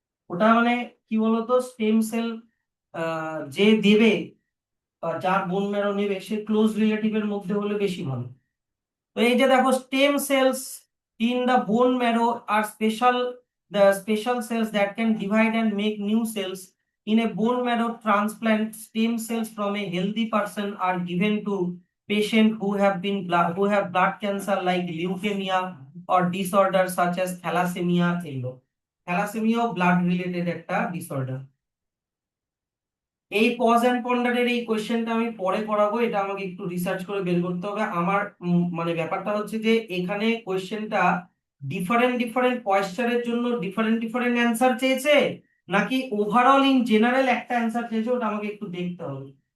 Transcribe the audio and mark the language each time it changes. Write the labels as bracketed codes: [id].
[bn] ওটা মানে কি বলতো, স্টেম সেল যে দেবে বা যার বোন ম্যারো নেবে সে ক্লোজ রিলেটিভের মধ্যে হলে বেশি ভালো। তো এই যে দেখো, [en] Stem cells in the bone marrow are special cells that can divide and make new cells in a bone marrow transplant. Stem cells from a healthy person are given to patient who have blood cancer like leukemia or disorder such as thalassemia এগুলো। [bn] থ্যালাসেমিয়াও blood related একটা disorder. এই pause and পন্ডারের এই কোশ্চেনটা আমি পরে করাবো, এটা আমাকে একটু রিসার্চ করে বের করতে হবে। আমার মানে ব্যাপারটা হচ্ছে যে এখানে কোশ্চেনটা ডিফারেন্ট ডিফারেন্ট পয়েশ্চারের জন্য ডিফারেন্ট ডিফারেন্ট অ্যান্সার চেয়েছে, নাকি ওভারঅল ইন জেনারেল একটা অ্যান্সার চেয়েছে, ওটা আমাকে একটু দেখতে হবে।